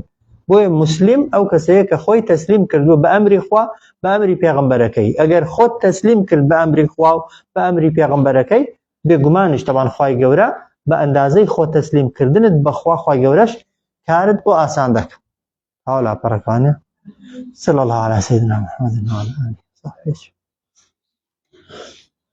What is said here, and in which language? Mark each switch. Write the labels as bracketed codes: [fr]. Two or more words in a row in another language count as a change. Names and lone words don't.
[ckb] بۆیە مسلیم ئەو کەسەیە کە خۆی تەسلیم کردووە بە ئەمری خوا بە ئەمری پێغەمبەرەکەی. ئەگەر خۆت تەسلیم کرد بە ئەمری خوا و بە ئەمری پێغەمبەرەکەی، بێگومانیش تەبان خوای گەورە بە ئەندازەی خۆ تەسلیم کردنت بەخوا خوای گەورەش کارت بۆ ئاسان دەکات. هاولا پەڕەکانە [ar] صلی الله علی سیدنا محمد و علی آله و صحبه.